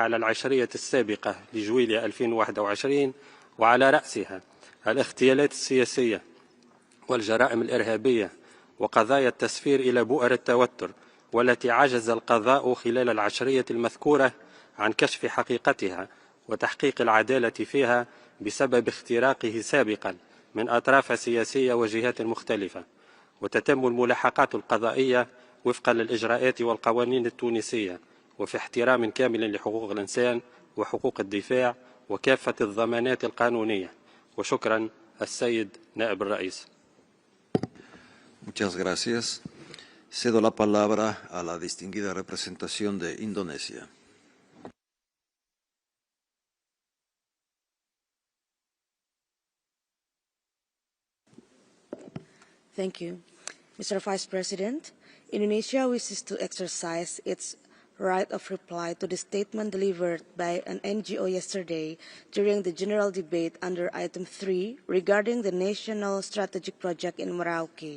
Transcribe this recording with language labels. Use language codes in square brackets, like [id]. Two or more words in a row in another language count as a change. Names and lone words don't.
[ar] على العشرية السابقة لجويليا 2021 وعلى رأسها الاغتيالات السياسية والجرائم الإرهابية وقضايا التسفير إلى بؤر التوتر، والتي عجز القضاء خلال العشرية المذكورة عن كشف حقيقتها وتحقيق العدالة فيها بسبب اختراقه سابقا من أطراف سياسية وجهات مختلفة. وتتم الملاحقات القضائية وفقا للإجراءات والقوانين التونسية وفي احترام كامل لحقوق الإنسان وحقوق الدفاع وكافة الضمانات القانونية. وشكرا السيد نائب الرئيس. [es] Muchas gracias. Cedo la palabra a la distinguida representación de Indonesia. [en] Thank you. Mr. Vice President, Indonesia wishes to exercise its right of reply to the statement delivered by an NGO yesterday during the general debate under Item 3 regarding the National Strategic Project in Merauke.